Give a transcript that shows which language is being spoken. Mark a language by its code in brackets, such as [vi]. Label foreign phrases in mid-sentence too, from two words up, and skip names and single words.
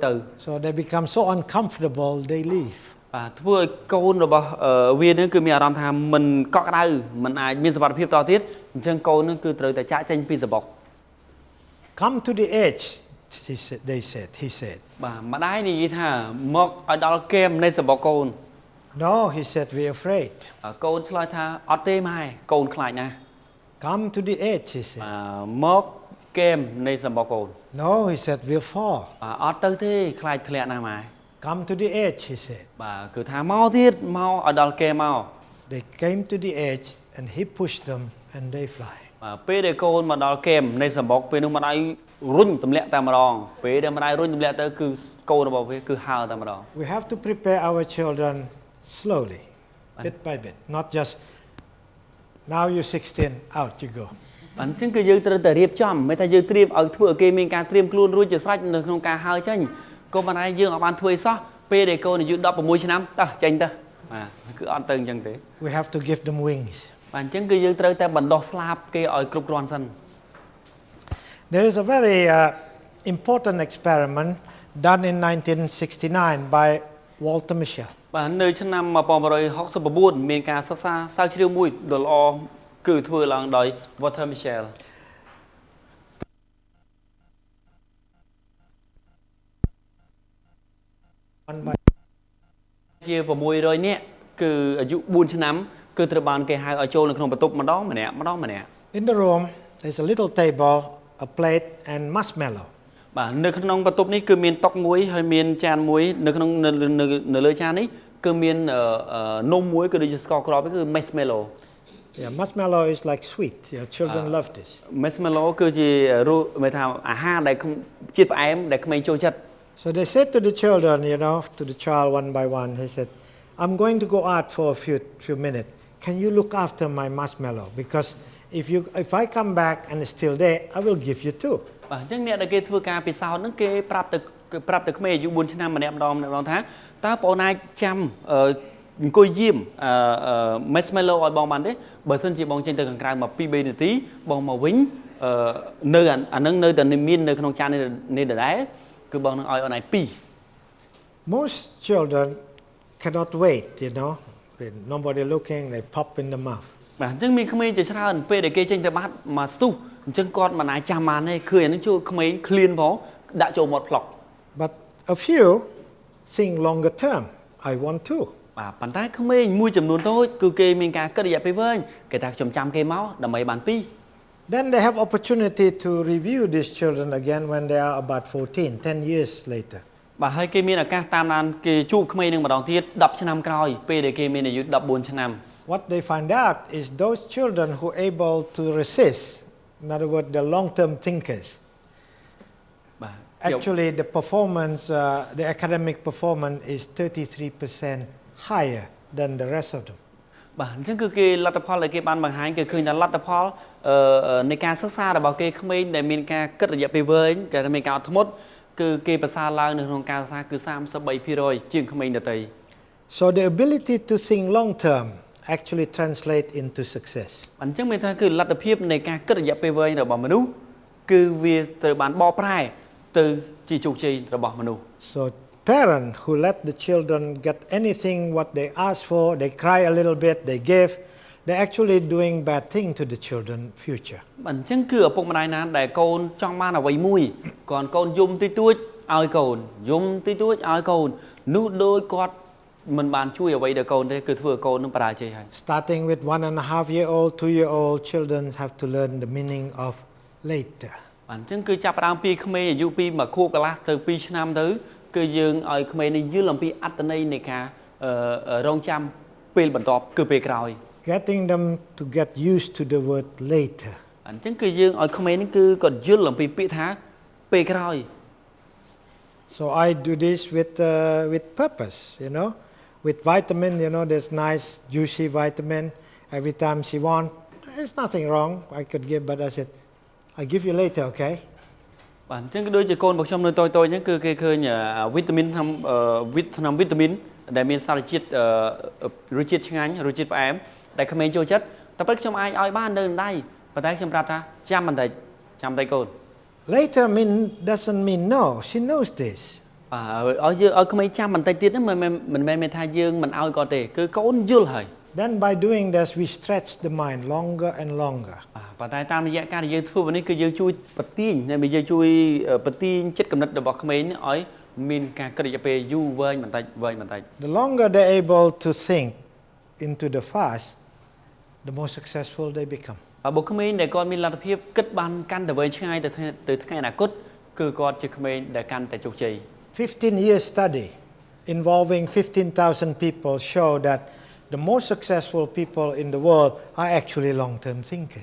[en] So they become so uncomfortable they leave. [km] បាទធ្វើឲ្យកូនរបស់វាហ្នឹងគឺមានអារម្មណ៍ថាមិនកក់ក្ដៅមិនអាចមានសុវត្ថិភាពតទៀតអញ្ចឹងកូនហ្នឹងគឺត្រូវតែចាក់ចេញពីសបុក [en] Come to the edge, he said. [km] បាទម្ដាយនិយាយថាមកឲ្យដល់គែមនៃសបុកកូន [en] No, he said, we're afraid. [km] កូនឆ្លើយថាអត់ទេម៉ែកូនខ្លាចណាស់ [en] Come to the edge, he said. [km] មកគែមនៃសបុកកូន [en] No, he said, we'll fall. [km] អត់ទៅទេខ្លាចធ្លាក់ណាស់ម៉ែ [en] Come to the edge, he said. [km] បាទគឺថាមកទៀតមកឲ្យដល់គែមមក [en] They came to the edge and he pushed them and they fly. [km] បាទពេលដែលកូនមកដល់គែមនៃសបុកពេលនោះម្ដាយរុញទម្លាក់តែម្ដងពេលដែលម្ដាយរុញទម្លាក់ទៅគឺកូនរបស់វាគឺហើរតែម្ដង [en] We have to prepare our children slowly, bit by bit, not just now you're 16, out you go. [km] អញ្ចឹងគឺយើងត្រូវតែរៀបចំមិនថាយើងត្រៀមឲ្យធ្វើឲ្យគេមានការត្រៀមខ្លួនរួចជាស្រេចនៅក្នុងការហើរចេញក៏ប៉ុន្តែយើងអត់បានធ្វើឲ្យសោះពេលដែលកូនអាយុ16ឆ្នាំតោះចេញទៅបាទគឺអត់ទៅអញ្ចឹងទេ [en] We have to give them wings. [km] បាទអញ្ចឹងគឺយើងត្រូវតែបណ្ដោះស្លាបគេឲ្យគ្រប់គ្រាន់សិន [en] There is a very important experiment done in 1969 by Walter Mischel. [km] បាទនៅឆ្នាំ1969មានការសិក្សាស្រាវជ្រាវមួយដ៏ល្អគឺធ្វើឡើងដោយ Walter Mischel ជា600នាក់គឺអាយុ4ឆ្នាំគឺត្រូវបានគេហៅឲ្យចូលនៅក្នុងបន្ទប់ម្ដងម្នាក់ [en] In the room there's a little table, a plate and marshmallow. [km] បាទនៅក្នុងបន្ទប់នេះគឺមានតុមួយហើយមានចានមួយនៅក្នុងនៅលើចាននេះគឺមាននំមួយគឺដូចជាស្ករគ្រាប់គឺ marshmallow. [en] Yeah, marshmallow is like sweet. Children love this. [km] Marshmallow គឺជាមានថាអាហារដែលជាតិផ្អែមដែលក្មេងចូលចិត្ត [en] So they said to the children, to the child one by one, he said, I'm going to go out for a few minutes. Can you look after my marshmallow? Because if I come back and it's still there, I will give you two. [km] បាទអញ្ចឹងអ្នកដែលគេធ្វើការពិសោធន៍ហ្នឹងគេប្រាប់ទៅក្មេងអាយុ4ឆ្នាំម្នាក់ម្ដងថាតើបងអាចចាំអង្គុយយាមmarshmallow ឲ្យបងបានទេបើសិនជាបងចេញទៅខាងក្រៅមក 2-3 នាទីបងមកវិញនៅអានឹងនៅតែមាននៅក្នុងចាននេះដដែលគឺបងនឹងឲ្យអូនឯង2 [en] Most children cannot wait, nobody looking, they pop in the mouth. [km] បាទអញ្ចឹងមានក្មេងជាច្រើនពេលដែលគេចេញទៅបាត់មកស្ទុះអញ្ចឹងគាត់មិនអាចចាំបានទេឃើញអានឹងជួយក្មេងឃ្លានផងដាក់ចូលមាត់ផ្លុក [en] But a few think longer term. I want to. [km] បាទប៉ុន្តែក្មេងមួយចំនួនតូចគឺគេមានការគិតរយៈពេលវែងគេថាខ្ញុំចាំគេមកដើម្បីបាន2 [en] Then they have opportunity to review these children again when they are about 14, 10 years later. [km] បាទហើយគេមានឱកាសតាមដានគេជួបក្មេងនឹងម្ដងទៀត10ឆ្នាំក្រោយពេលដែលគេមានអាយុ14ឆ្នាំ [en] What they find out is those children who are able to resist, in other words, the long-term thinkers. [km] បាទ [en] Actually, the academic performance is 33% higher than the rest of them. [km] បាទអញ្ចឹងគឺគេលទ្ធផលដែលគេបានបង្ហាញគេឃើញថាលទ្ធផលនៃការសិក្សារបស់គេក្មេងដែលមានការគិតរយៈពេលវែងគេថាមានការអត់ធ្មត់គឺគេប្រសើរឡើងនៅក្នុងការសិក្សាគឺ33%ជាងក្មេងដទៃ [en] So the ability to think long term actually translate into success. [km] អញ្ចឹងមានថាគឺលទ្ធភាពនៃការគិតរយៈពេលវែងរបស់មនុស្សគឺវាត្រូវបានបកប្រែទៅជាជោគជ័យរបស់មនុស្ស [en] So parents who let the children get anything what they ask for, they cry a little bit, they give, they're actually doing bad thing to the children future. [km] អញ្ចឹងគឺឪពុកម្ដាយណាដែលកូនចង់បានអ្វីមួយគាត់កូនយំតិចតួចឲ្យកូនយំតិចតួចឲ្យកូននោះដោយគាត់មិនបានជួយអ្វីដល់កូនទេគឺធ្វើឲ្យកូននឹងបរាជ័យហើយ [en] Starting with 1.5-year-old, 2-year-old children have to learn the meaning of later. [km] អញ្ចឹងគឺចាប់ផ្ដើមពីក្មេងអាយុពី1ខួបកន្លះទៅ2ឆ្នាំទៅគឺយើងឲ្យក្មេងនេះយល់អំពីអត្ថន័យនៃការរងចាំពេលបន្ទាប់គឺពេលក្រោយ [en] Getting them to get used to the word later. [km] អញ្ចឹងគឺយើងឲ្យក្មេងនេះគឺគាត់យល់អំពីពាក្យថាពេលក្រោយ [en] So I do this with purpose, you know, with vitamin, you know, there's nice juicy vitamin. Every time she wants, there's nothing wrong. I could give, but I said, I'll give you later, okay? [km] បាទអញ្ចឹងគឺដូចជាកូនរបស់ខ្ញុំនៅតូចៗអញ្ចឹងគឺគេឃើញវីតាមីនឆ្នាំវីតាមីនដែលមានសារជាតិរសជាតិឆ្ងាញ់រសជាតិផ្អែមដែលក្មេងចូលចិត្តតែពេលខ្ញុំអាចឲ្យបាននៅដៃប៉ុន្តែខ្ញុំប្រាប់ថាចាំបន្តិចកូន [en] Later doesn't mean no. She knows this. [km] ឲ្យយើងឲ្យក្មេងចាំបន្តិចទៀតហ្នឹងមិនមែនថាយើងមិនឲ្យគាត់ទេគឺកូនយល់ហើយ [en] Then by doing this we stretch the mind longer and longer. [km] ប៉ុន្តែតាមរយៈការដែលយើងធ្វើបែបនេះគឺយើងជួយបន្ទាញយើងជួយបន្ទាញចិត្តគំនិតរបស់ក្មេងឲ្យមានការគិតរយៈពេលយូរវែងបន្តិច [en] The longer they're able to think into the past, the more successful they become. [km] បុគ្គលដែលគាត់មានលទ្ធភាពគិតបានកាន់តែវែងឆ្ងាយទៅថ្ងៃអនាគតគឺគាត់ជាក្មេងដែលកាន់តែជោគជ័យ [en] 15-year study involving 15,000 people show that the most successful people in the world are actually long-term thinkers.